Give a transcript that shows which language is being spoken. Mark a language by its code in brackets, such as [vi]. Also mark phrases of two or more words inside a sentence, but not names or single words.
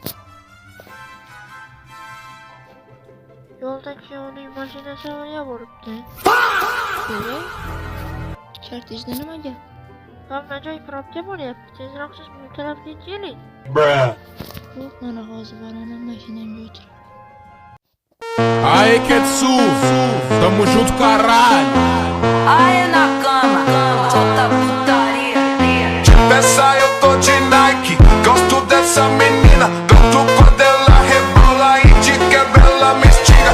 [uz] Yo'lda kuyovning mashinasi avariya bo'libdi. To'g'ri? Kortejda nima gap? Hamma joy probka bo'lyapti. Tezroq siz bu tarafga keling. Xo'p, mana hozir boraman, mashinamga o'tirib. [pt] Aí, Ketsu, tamo junto, caralho. Ai, na cama, solta putaria. Peça, eu tô de Nike, gosto dessa menina. Gosto quando ela rebola e de quebra ela me estiga.